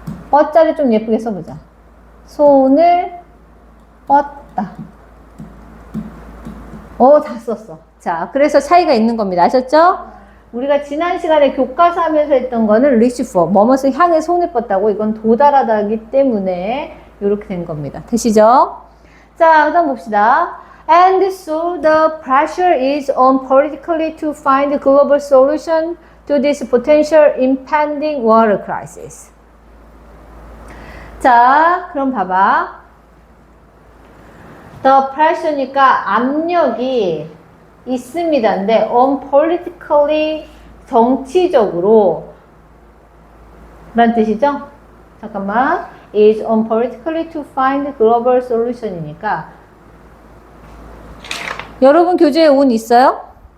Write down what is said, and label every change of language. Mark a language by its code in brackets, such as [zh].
[ko] 뻗자리 좀 예쁘게 써보자. 손을 뻗다. 다 썼어. 자, 그래서 차이가 있는 겁니다. 아셨죠? 우리가 지난 시간에 교과서 하면서 했던 거는 [en] reach for, [ko] 뭐뭇을 향해 손을 뻗다고. 이건 도달하다기 때문에 이렇게 된 겁니다. 되시죠? 자, 그 다음 봅시다. [en] And so the pressure is on politically to find a global solution to this potential impending water crisis. [ko] 자, 그럼 봐봐. [en] The pressure [ko] 니까 압력이 있습니다. 근데 [en] on politically [ko] 정치적으로 라는 뜻이죠? 잠깐만. [en] is on politically to find global solution [ko] 이니까 여러분 교재에 온 있어요?